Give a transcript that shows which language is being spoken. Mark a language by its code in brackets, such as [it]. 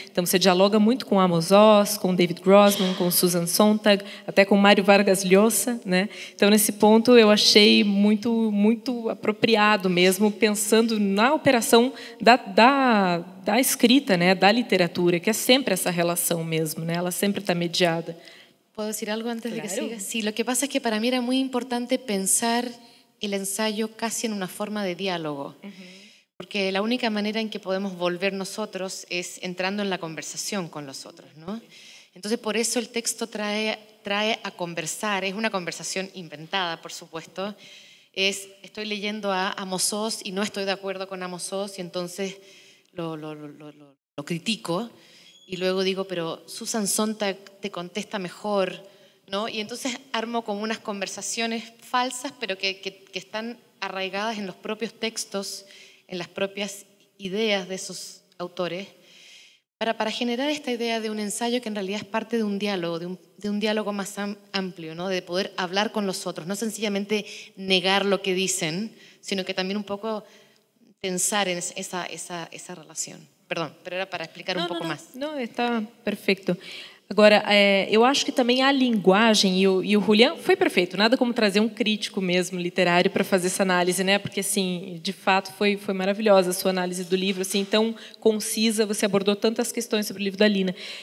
[pt] Então, você dialoga muito com Amos Oz, com David Grossman, com Susan Sontag, até com Mário Vargas Llosa, né? Então, nesse ponto, eu achei muito, muito apropriado mesmo, pensando na operação da escrita, né? Da literatura, que é sempre essa relação mesmo, né? Ela sempre está mediada. [es] ¿Puedo decir algo antes de que Claro. siga? Sí, lo que pasa es que para mí era muy importante pensar el ensayo casi en una forma de diálogo, porque la única manera en que podemos volver nosotros es entrando en la conversación con los otros, ¿no? Entonces, por eso el texto trae a conversar, es una conversación inventada, por supuesto. Estoy leyendo a Amos Oz y no estoy de acuerdo con Amos Oz y entonces lo critico. Y luego digo, pero Susan Sontag te contesta mejor, ¿no? Y entonces armo como unas conversaciones falsas, pero que están arraigadas en los propios textos, en las propias ideas de esos autores, para generar esta idea de un ensayo que en realidad es parte de un diálogo, de un diálogo más amplio, ¿no? De poder hablar con los otros, no sencillamente negar lo que dicen, sino que también un poco pensar en esa relación. [pt] Perdão, pero era para explicar um pouco mais. Não, está perfeito. Agora, eu acho que também a linguagem, e o Julián foi perfeito, nada como trazer um crítico mesmo literário para fazer essa análise, né? Porque, assim, de fato, foi maravilhosa a sua análise do livro, assim, tão concisa, você abordou tantas questões sobre o livro da Lina.